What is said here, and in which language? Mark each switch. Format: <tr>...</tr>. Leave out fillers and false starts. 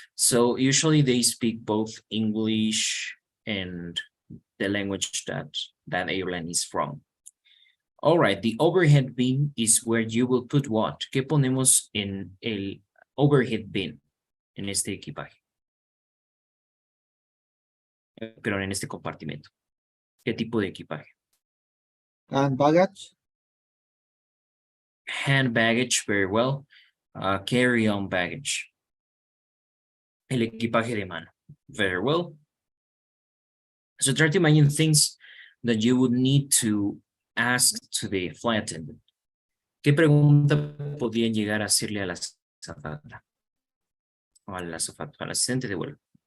<en>So usually they speak both English and the language that airline is from. All right, the overhead bin is where you will put what?</en> <es>¿Qué ponemos en el overhead bin en este equipaje? Pero en este compartimento. ¿Qué tipo de equipaje?</es> <en>And baggage. Hand baggage, very well. Carry-on baggage.</en> <es>El equipaje de mano.</es> <en>Very well. So try to imagine things that you would need to ask to the flight attendant.</en> <es>¿Qué pregunta podrían llegar a hacerle a la azafata? O al azafata, al asistente de vuelo.</es>